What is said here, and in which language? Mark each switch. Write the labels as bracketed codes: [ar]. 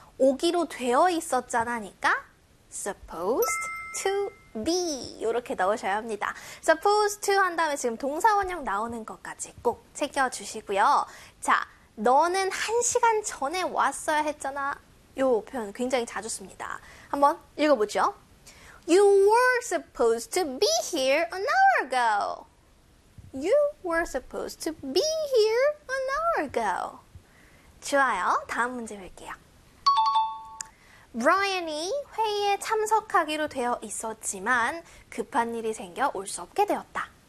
[ko] 오기로 되어 있었잖아니까 [en] supposed to be. [ko] 이렇게 넣으셔야 합니다. [en] supposed to [ko] 한 다음에 지금 동사원형 나오는 것까지 꼭 챙겨주시고요. 자, 너는 1시간 전에 왔어야 했잖아. 요 표현 굉장히 자주 씁니다. 한번 읽어보죠. [en] You were supposed to be here an hour ago. You were supposed to be here an hour ago. [ko] 좋아요. 다음 문제 볼게요. 브라이언이 회의에 참석하기로 되어 있었지만 급한 일이 생겨 올수 없게 되었다.